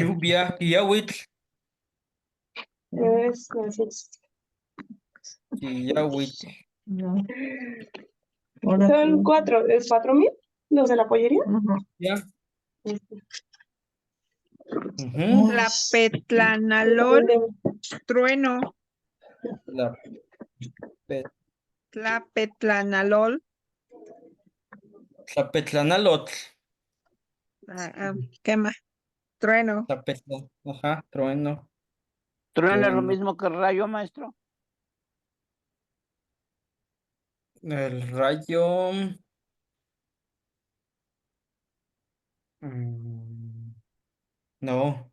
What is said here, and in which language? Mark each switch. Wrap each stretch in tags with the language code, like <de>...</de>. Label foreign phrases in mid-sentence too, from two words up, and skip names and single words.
<es>Lluvia, Quillahuitl, Es 900. Quillahuitl. No. Ahora Son sí. 4, ¿es 4,000? ¿Los de la pollería? Ajá. Ya. Este, Ujú. Tlapetlanalol, trueno. La pe- Tlapetlanalol. Tlapetlanalotl. ¿Qué más? Trueno. Ajá, trueno, Trueno es lo trueno. mismo que rayo, maestro. El rayo. No,</es>